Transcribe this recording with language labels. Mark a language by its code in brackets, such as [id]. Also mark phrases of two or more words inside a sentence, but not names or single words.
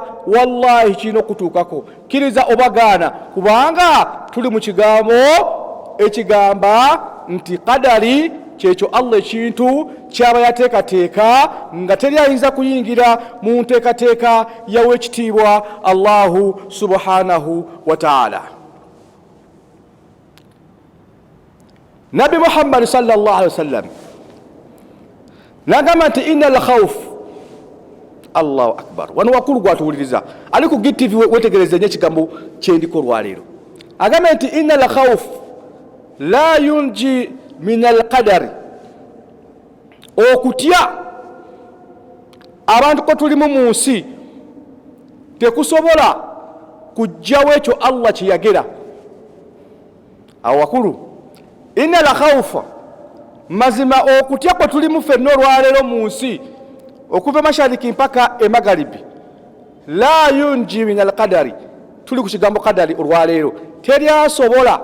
[lg] Wallahi kirina okutuukako, kiriza oba gaana, kubanga tuli mu kigambo ekigamba nti qadari kyekyo Allah ekintu kyaba yateekateeka nga teri ayinza kuyingira mu nteekateeka yaweekitiibwa [ar] الله سبحانه وتعالى. [lg] Nabi Muhammad [ar] صلى الله عليه وسلم [lg] nagamba nti [ar] إن الخوف. الله أكبر. [lg] Wano wakulu gwatuwuliriza ali ku GTV wetegereze nnyo ekigambo kyendiko olwaleero. Agamba nti [ar] إن الخوف لا ينجي من القدر, [lg] okutya abantu ko tulimu mu nsi tekusobola kujjawo ekyo Allah kyeyagera. Awakulu [ar] إن الخوف, [lg] mazima okutya ko tulimu ffenna olwaleero mu nsi okuva mashariki mpaka emagalibi, [ar] لا ينجي من القدر, [lg] tuli ku kigambo qadari olwaleero teri asobola.